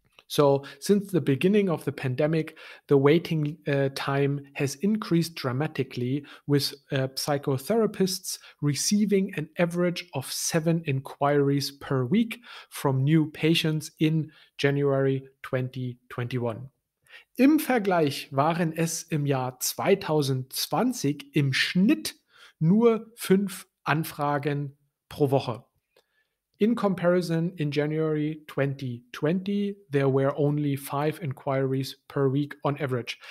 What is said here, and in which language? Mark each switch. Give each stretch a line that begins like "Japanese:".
English: So, since the beginning of the pandemic, the waiting time has increased dramatically, with psychotherapists receiving an average of 7 inquiries per week from new patients in January 2021.
German: Im Vergleich waren es im Jahr 2020 im Schnitt nur 5 Anfragen pro Woche.
English: In comparison, in January 2020, there were only 5 inquiries per week on average.